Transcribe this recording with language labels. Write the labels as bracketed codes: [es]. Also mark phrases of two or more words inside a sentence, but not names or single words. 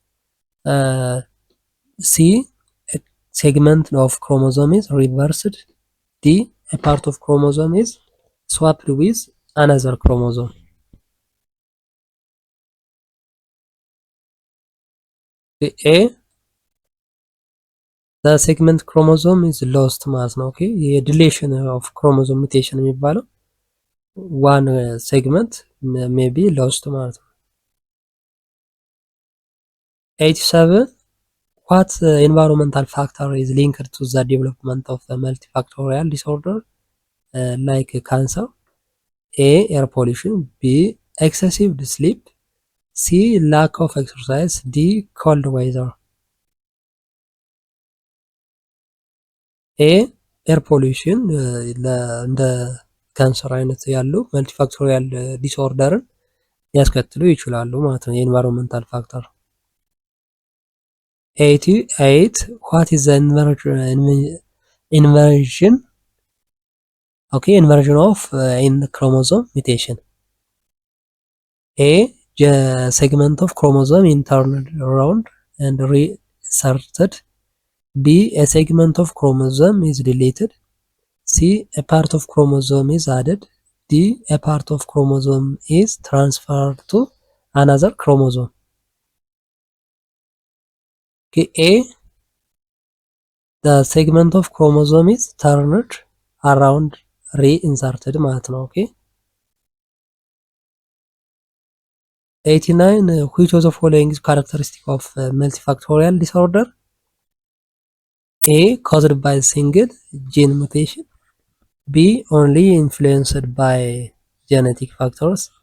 [en] C a segment of chromosome is reversed. D a part of chromosome is swapped with another chromosome. A the segment chromosome is lost [am] ማለት ነው። [en] okay deletion of chromosome mutation [am] የሚባለው [en] one segment maybe lost [am] ማለት ነው። [en] 87 what environmental factor is linked to the development of a multifactorial disorder like cancer? A air pollution, B excessive sleep, C lack of exercise, D cold weather. [am] A [en] air pollution [am] እንደ ካንሰር አይነት ያሉ [en] multifactorial disorder [am] ሊያስከትሉ ይችላሉ ማለት ነው። [en] environmental factor [am] 88 [en] what is the inversion of in the chromosome mutation? A segment of chromosome is turned around and reinserted. B a segment of chromosome is deleted. C a part of chromosome is added. D a part of chromosome is transferred to another chromosome. Okay, A the segment of chromosome is turned around reinserted [am] ማለት ነው። [en] Okay, 89 which of the following is characteristic of multifactorial disorder? A caused by single gene mutation. B only influenced by genetic factors.